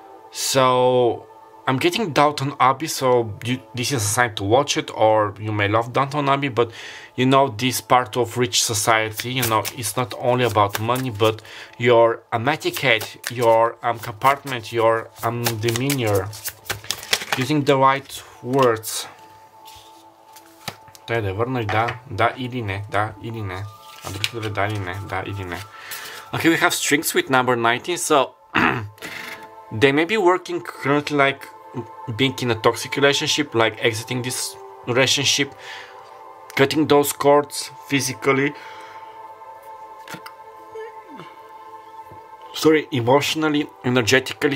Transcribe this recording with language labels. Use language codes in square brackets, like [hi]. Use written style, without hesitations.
[en] So I'm getting Downton Abbey, so this is a sign to watch it, or you may love Downton Abbey, but you know, this part of rich society, you know, it's not only about money, but your etiquette, your compartment, your demeanor, using the right words. [bg] Да върнеш да или не, да или не. А другите да или не, да или не. [en] Okay, we have strings with number 19, so they may be working currently like being in a toxic relationship, like exiting this relationship, cutting those cords physically, sorry, emotionally, energetically.